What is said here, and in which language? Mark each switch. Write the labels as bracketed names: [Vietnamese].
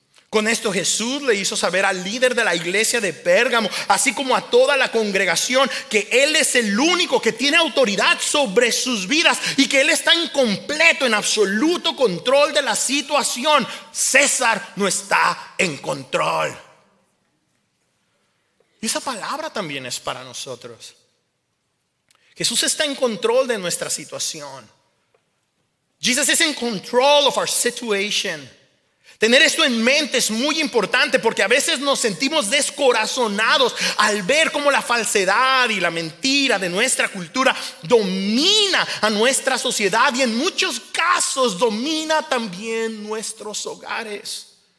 [Spanish] Con esto Jesús le hizo saber al líder de la iglesia de Pérgamo, así como a toda la congregación, que Él es el único que tiene autoridad sobre sus vidas y que Él está en completo, en absoluto control de la situación. César no está en control. Y esa palabra también es para nosotros. Jesús está en control de nuestra situación. [English] Jesus is in control of our situation. [Spanish] Tener esto en mente es muy importante porque a veces nos sentimos descorazonados al ver cómo la falsedad y la mentira de nuestra cultura domina a nuestra sociedad y en muchos casos domina también nuestros hogares.